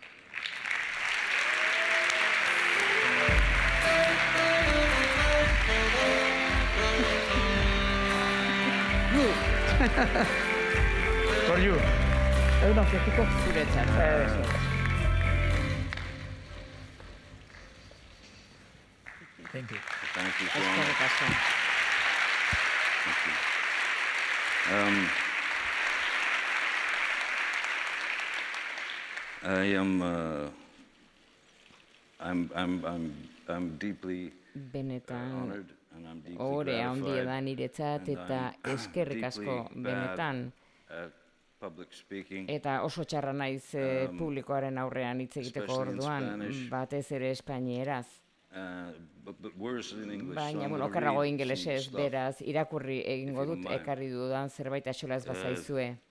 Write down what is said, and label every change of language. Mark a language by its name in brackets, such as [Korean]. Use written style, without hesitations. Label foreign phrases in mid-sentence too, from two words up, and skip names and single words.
[English] For you. [Basque] Egun ofretiko zuretzat. [English] Thank you. Thank you. [Basque] Eskerrik asko. [English] I'm deeply [Basque] Benetan, ohore handia da niretzat eta eskerrik asko benetan. Eta oso txarra naiz publikoaren aurrean hitz egiteko orduan, batez ere espainieraz. Baina, okerrago ingelesez, beraz, irakurri egingo dut ekarri dudan zerbait axola ez bazaizue.